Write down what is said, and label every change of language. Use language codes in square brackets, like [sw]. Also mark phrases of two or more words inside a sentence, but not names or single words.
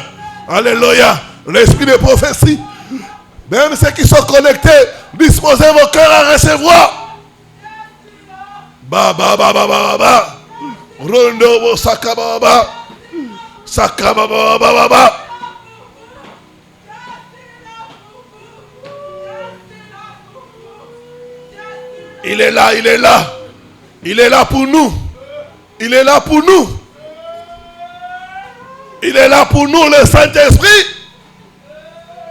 [fr] Alléluia. L'esprit de prophétie. Même ceux qui sont connectés, disposez vos cœurs à recevoir. Ba ba ba ba ba ba. Rondo bo sakaba ba. Sakaba ba ba ba ba. Il est là, il est là. Il est là pour nous. Il est là pour nous. Il est là pour nous, le Saint-Esprit.